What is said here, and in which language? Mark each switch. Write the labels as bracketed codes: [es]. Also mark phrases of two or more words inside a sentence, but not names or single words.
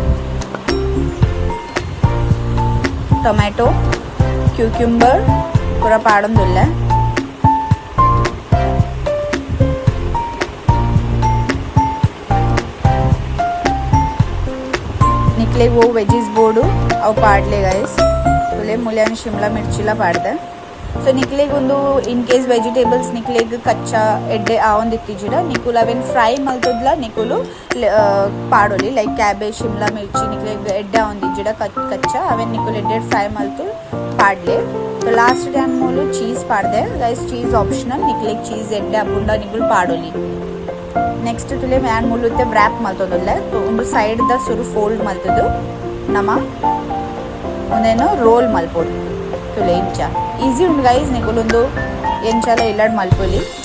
[en] tomato cucumber [tcy] ಪೂರ ಪಾಡೊಂದುಲ್ಲೆ ನಿಕ್ಲೆಗ್ ಓ ವೆಜೀಸ್ ಬೋರ್ಡು ಅವು ಪಾಡ್ಲೆ ಗೈಸ್ ತುಲೆ ಮುಲ್ಯಾನ್ ಶಿಮ್ಲಾ ಮಿರ್ಚಿಲ ಪಾಡ್ದೆ ಸೊ ನಿಕ್ಲೆಗ್ ಒಂದು [en] in case vegetables [tcy] ನಿಕ್ಲೆಗ್ ಕಚ್ಚಾ ಎಡ್ಡೆ ಆವೊಂದು ಇತ್ತಿಜಿಡ ನಿಕುಲ್ ಅವೇನು ಫ್ರೈ ಮಲ್ತದ್ಲ ನಿಕುಲು ಪಾಡೋಲಿ [en] like cabbage [tcy] ಶಿಮ್ಲಾ ಮಿರ್ಚಿ ನಿಕ್ಲೆಗ್ ಎಡ್ಡೆ ಆವೊಂದು ಇಜ್ಜಿಡ ಕಚ್ಚಾ ಅವೇನು ನಿಕುಲ್ ಎಡ್ಡೆಡ್ ಫ್ರೈ ಮಲ್ತು ಪಾಡ್ಲೆ [en] so last [tcy] ಯಾನ್ ಮೂಲು ಚೀಸ್ ಪಾಡ್ದೆ ಗೈಸ್ [en] cheese optional [tcy] ನಿಕ್ಲೆಗ್ ಚೀಸ್ ಎಡ್ಡೆ ಅಬುಂಡ ನಿಕುಲ್ ಪಾಡೋಲಿ ನೆಕ್ಸ್ಟ್ ತುಲೆ ಯಾನ್ ಮೂಲುತ್ತೆ ವ್ರಾಪ್ ಮಲ್ತೊಂದುಲ್ಲೆ ಒಂದು ಸೈಡ್ ದ ಸುರು ಫೋಲ್ಡ್ ಮಲ್ತದು ನಮ್ಮ ಒಂದೇನು ರೋಲ್ ಮಲ್ಪೋಡು ತುಲೆ ಇಂಚ ಈಸಿ ಉಂಡು ಗೈಸ್ ನಿಕುಲೊಂದು ಎಂಚಲ ಇಲ್ಲಾಡ್ ಮಲ್ಪೊಲಿ